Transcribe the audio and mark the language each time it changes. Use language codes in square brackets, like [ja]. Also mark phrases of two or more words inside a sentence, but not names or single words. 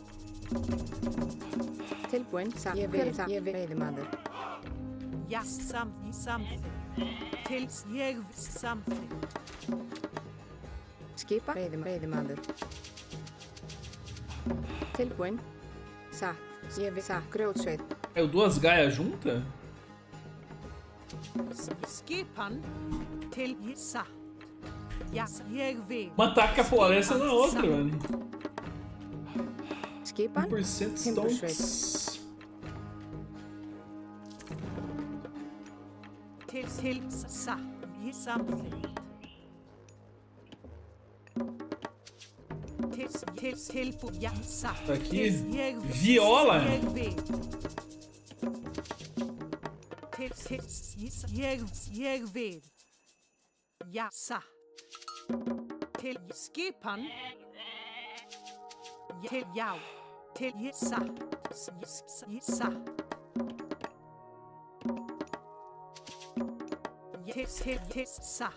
[is] Tilbúin, ég veiðimaður. Já, samþykkt. Ég samþykkt. Skipa, veiðimaður. Tilbúin, satt, grjótsveit. [pt] Caiu duas gaias juntas? [is] Skipan til satt. Já, ég vil. [pt] Uma taca a floresta na outra, mano. [is] Skipan, [en] 1% stonks. [is] Til satt. Ég samþykkt. Ja, satt. [pt] Aqui, viola. [is] Jeg vil. Ja, satt. Til skipan. Til já. Til satt. Satt. Til satt.